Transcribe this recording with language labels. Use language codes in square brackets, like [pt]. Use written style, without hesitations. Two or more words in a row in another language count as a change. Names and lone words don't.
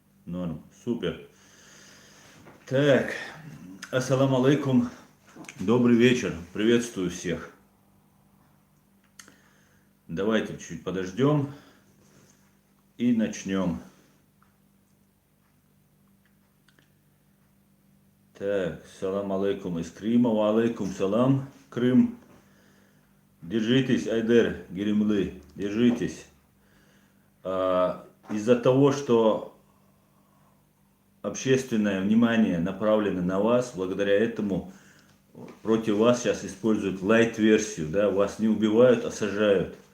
[ru] Норм. Супер. Так. [ar] السلام عليكم. [ru] Добрый вечер. Приветствую всех. Давайте чуть подождем и начнем. Так, [ar] سلام عليكم [ru] из Крыма. [ar] وعليكم السلام, Крым. [ru] Держитесь, Айдер, Геремлы, держитесь. Из-за того, что общественное внимание направлено на вас, благодаря этому против вас сейчас используют лайт-версию, да, вас не убивают, а сажают.